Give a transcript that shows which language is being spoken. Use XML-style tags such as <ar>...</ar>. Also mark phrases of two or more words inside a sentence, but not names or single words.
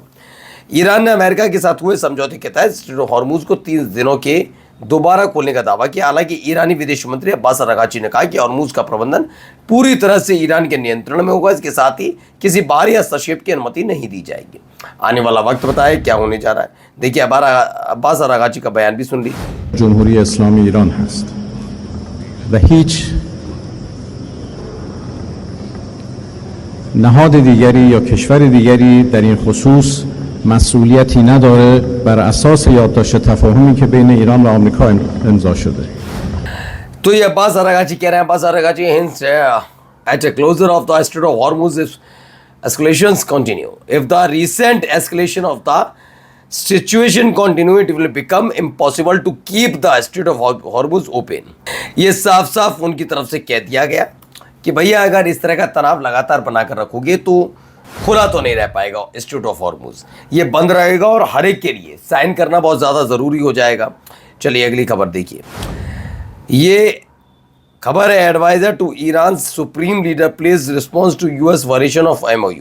<hi>ईरान ने अमेरिका के साथ हुए समझौते के तहत स्ट्रेट ऑफ हॉर्मुज को 30 दिनों के दोबारा खोलने का दावा किया। हालांकि ईरानी विदेश मंत्री अब्बास अरागाची ने कहा कि हॉर्मुज का प्रबंधन पूरी तरह से ईरान के नियंत्रण में होगा। इसके साथ ही किसी बाहरी हस्तक्षेप की अनुमति नहीं दी जाएगी। आने वाला वक्त बताए क्या होने जा रहा है। देखिए अब्बास अरागाची का बयान भी सुन लीजिए।</hi> <fa>جمهوری اسلامی ایران هست و هیچ نهاد دیگری یا کشور دیگری در این خصوص مسئولیتی نداره بر اساس یادداشت تفاهمی که بین ایران و آمریکا امضا شده.</fa> <hi>तो ये अब्बास अरागाची कह रहे हैं, अब्बास अरागाची</hi> <en>hints at a closure of the Strait of Hormuz if escalations continue. If the recent escalation of the situation continue, it will become impossible to keep the Strait of Hormuz open.</en> <hi>ये साफ साफ उनकी तरफ से कह दिया गया कि भैया अगर इस तरह का तनाव लगातार बनाकर रखोगे तो खुला तो नहीं रह पाएगा स्ट्रेट ऑफ हॉर्मुज, ये बंद रहेगा और हर एक के लिए साइन करना बहुत ज़्यादा ज़रूरी हो जाएगा। चलिए अगली खबर देखिए। ये खबर है,</hi> <en>Adviser to Iran Supreme Leader please response to US version of MoU.</en>